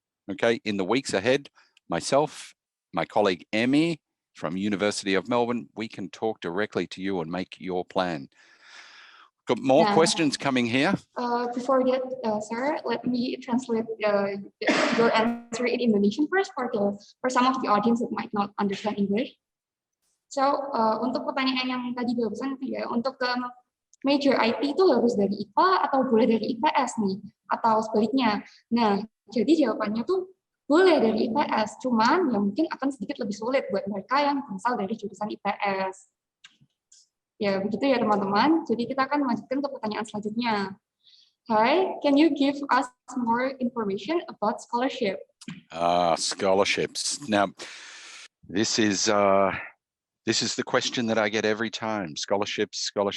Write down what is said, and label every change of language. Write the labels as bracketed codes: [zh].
[en] Okay, in the weeks ahead, myself, my colleague Emmy from University of Melbourne, we can talk directly to you and make your plan. Got more questions coming here. Before that, sir, let me translate your answer in Indonesian first for some of the audience that might not understand English. [id] So, untuk pertanyaan yang tadi barusan ya, untuk major IT itu harus dari IPA atau boleh dari IPS nih, atau sebaliknya. Nah, jadi jawabannya tuh boleh dari IPS, cuman ya mungkin akan sedikit lebih sulit buat mereka yang berasal dari jurusan IPS. Ya, begitu ya teman-teman. Jadi kita akan lanjutkan ke pertanyaan selanjutnya. [en] Hi, can you give us more information about scholarship? Scholarships. Now, this is the question that I get every time. Scholarships.